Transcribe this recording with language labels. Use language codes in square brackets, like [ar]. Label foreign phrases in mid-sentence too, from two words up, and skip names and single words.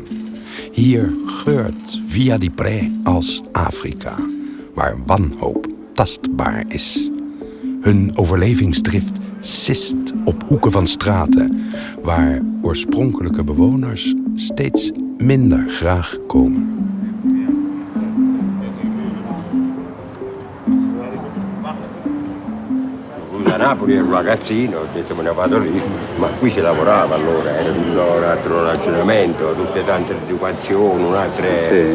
[nl] Hier geurt Via di Pré als Afrika, waar wanhoop tastbaar is. Hun overlevingsdrift sist op hoeken van straten, waar oorspronkelijke bewoners steeds minder graag komen. [it] Da Napoli ero ragazzino, ho detto me ne vado lì, ma qui si lavorava allora, era un altro ragionamento, tutte tante educazioni, un'altra... Sì.